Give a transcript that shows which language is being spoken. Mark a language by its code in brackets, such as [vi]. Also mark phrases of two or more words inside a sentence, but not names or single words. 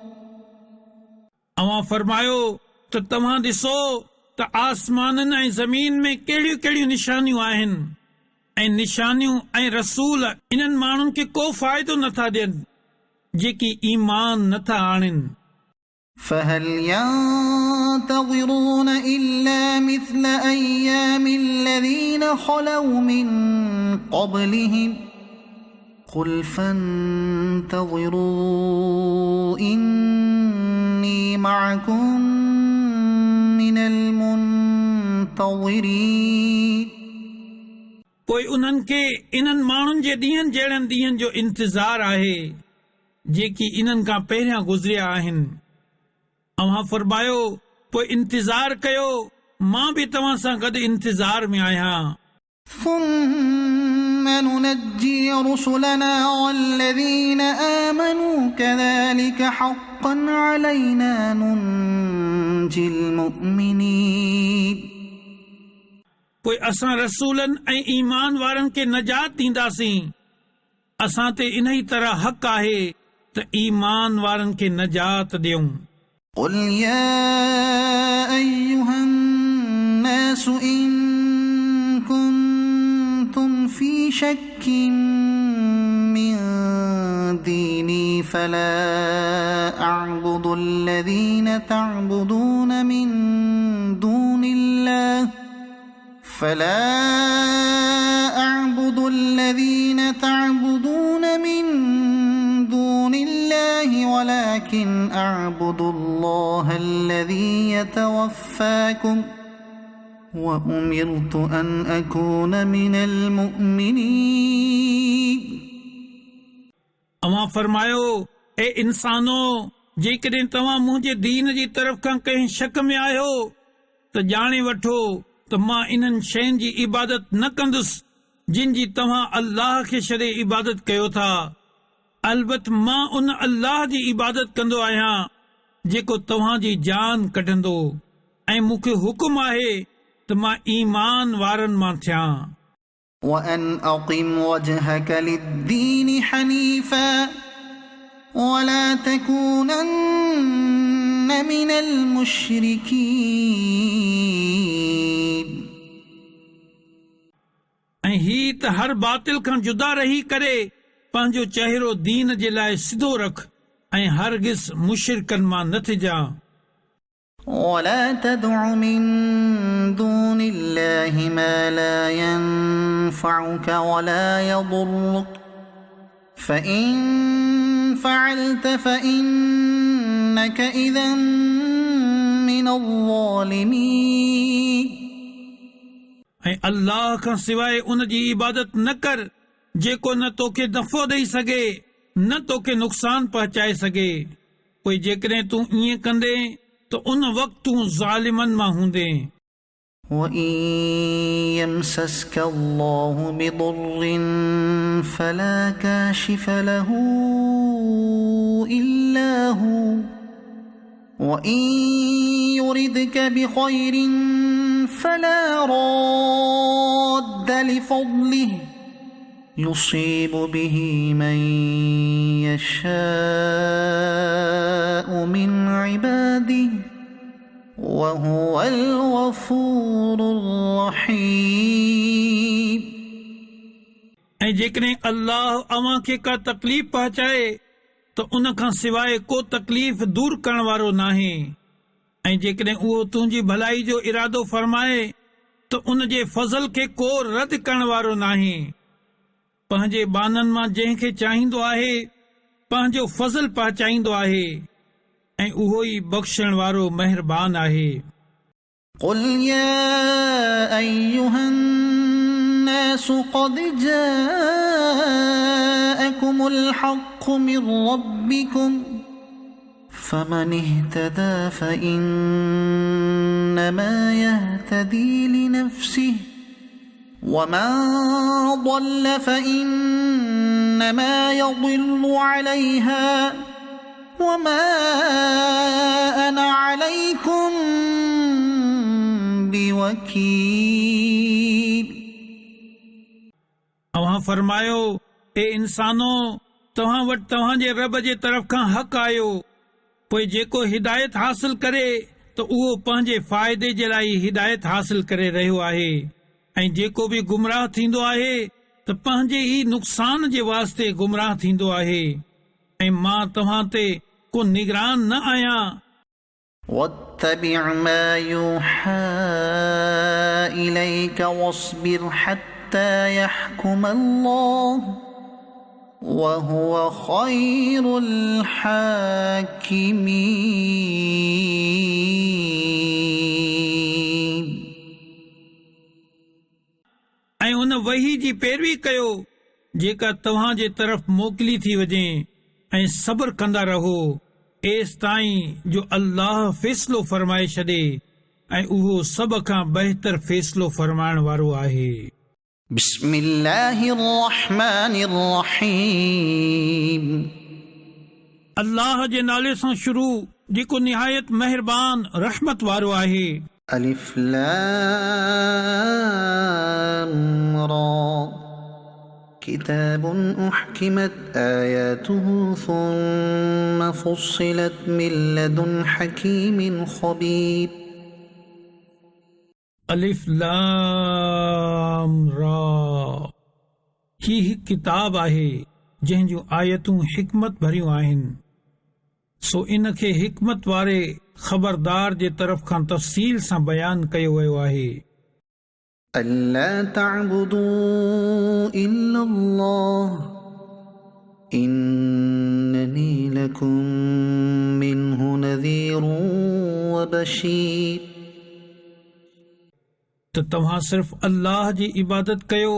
[sd] अवां फरमायो त तव्हां ॾिसो त आसमाननि ऐं ज़मीन में कहिड़ियूं कहिड़ियूं निशानियूं आहिनि ऐं निशानियूं ऐं रसूल इन्हनि माण्हुनि खे को फ़ाइदो नथा ॾियनि जेकी ईमान नथा आणनि [ar] فهل ينتظرون إلا مثل أيام الذين خلوا من قبلهم قل فانتظروا إني معكم من المنتظرين [sd] पोइ उन्हनि खे इन्हनि माण्हुनि जे ॾींहनि जहिड़नि ॾींहनि जो इंतज़ारु आहे जेकी इन्हनि खां पहिरियां गुज़रिया आहिनि। अव्हां फरमायो पोइ इंतज़ारु कयो, मां बि तव्हां सां गॾु इंतज़ार में आहियां। [ar] ثم ننجي رسلنا والذين آمنوا كذلك حقا علينا ننجي المؤمنين [sd] पोइ असां रसूलनि ऐं ईमान वारनि खे नजात ॾींदासीं। असां ते इन ई तरह हक़ आहे त ईमान वारनि खे नजात ॾियूं। [ar] قل يا أيها الناس إن كنتم في شك من ديني فلا أعبد الذين تعبدون من دون الله ولكن أعبد الله الذي يتوفاكم وأمرت أن أكون من المؤمنين [sd] अवां फरमायो ए इंसानो जेकॾहिं तव्हां मुंहिंजे दीन जी तरफ़ खां कंहिं शक में आहियो त ॼाणे वठो त मां इन्हनि शयुनि जी इबादत न कंदुसि जिन जी तव्हां अल्लाह खे छॾे इबादत कयो था। अलबत मां उन अल्लाह जी इबादत कंदो आहियां जेको तव्हां जी जान कढंदो ऐं मूंखे हुकुम आहे त मां ईमान वारनि मां थियां। [ar] وأن أقم وجهك للدين حنيفا ولا تكونن من المشركين [sd] ऐं ही त हर बातिल खां जुदा रही करे पंहिंजो चहिरो दीन जे लाइ सिधो रख ऐं हरगिज़ मुशरिकनि मां न थिजां। [ar] ولا تدع من دون الله ما لا ينفعك ولا يضرك فإن فعلت فإنك إذا من الظالمين [sd] ऐं अल्लाह खां सवाइ उन जी इबादत न कर जेको न तोखे नफ़ो ॾेई सघे न तोखे नुक़सान पहुचाए सघे। पोइ जेकॾहिं तूं ईअं कंदे तो उन वक्त तू ज़ालिमन मां हूंदे। [ar] وإن يمسسك الله بضر فلا كاشف له إلا هو وإن يردك بخير فلا راد لفضله يصيب به من يشاء من عباده وهو الغفور الرحيم [sd] ऐं जेकॾहिं अल्लाह अव्हां खे का तकलीफ़ पहुचाए त उन खां सवाइ को तकलीफ़ दूर करण वारो नाहे। ऐं जेकॾहिं उहो तुंहिंजी भलाई जो इरादो फरमाए त उन जे फज़ल खे को रद्द करण वारो नाहे। पंहिंजे बाननि मां जंहिंखे चाहींदो आहे पंहिंजो फज़ल पहुचाईंदो आहे ऐं उहो ई बख़्शण वारो महिरबान आहे। [ar] قل يا أيها الناس قد جاءكم الحق من ربكم فمن اهتدى فإنما يهتدي لنفسه ومن ضل فإنما يضل عليها وما أنا عليكم بوكيل [sd] अव्हां फरमायो ए इंसानो तव्हां वटि तव्हांजे रब जे तरफ़ खां हक़ आयो। पोइ जेको हिदायत हासिल करे त उहो पंहिंजे फ़ाइदे जे लाइ हिदायत हासिल करे रहियो आहे ऐं जेको बि गुमराह थींदो आहे त पंहिंजे ई नुक़सान जे वास्ते गुमराह थींदो आहे ऐं मां तव्हां ते को निगरान न आहियां। [ar] واتبع ما يوحى إليك واصبر حتى يحكم الله وهو خير الحاكمين. [sd] ऐं उन वही जी पैरवी कयो जेका तव्हां जे तरफ़ मोकिली थी वञे ऐं सब्र कंदा रहो एस ताईं जो अल्लाह फ़ैसिलो फरमाए छॾे ऐं उहो सभ खां बहितर फ़ैसिलो फरमाइण वारो आहे. [ar] بسم الله الرحمن الرحيم. [sd] अल्लाह जे नाले सां शुरू जेको निहायत मेहरबान रहमत वारो आहे. [ar] ألف لام را كتاب أحكمت آياته ثم فصلت من لدن حكيم خبير. ألف لام را [sd] ही हिकु किताब आहे जंहिं जूं आयतूं हिकमत भरियूं आहिनि सो इन खे हिकमत वारे ख़बरदार जे तरफ़ खां तफ़सील सां बयान कयो वियो आहे. [ar] ألا تعبدوا إلا الله إنني لكم منه نذير وبشير. [sd] त तव्हां सिर्फ़ अल्लाह जी इबादत कयो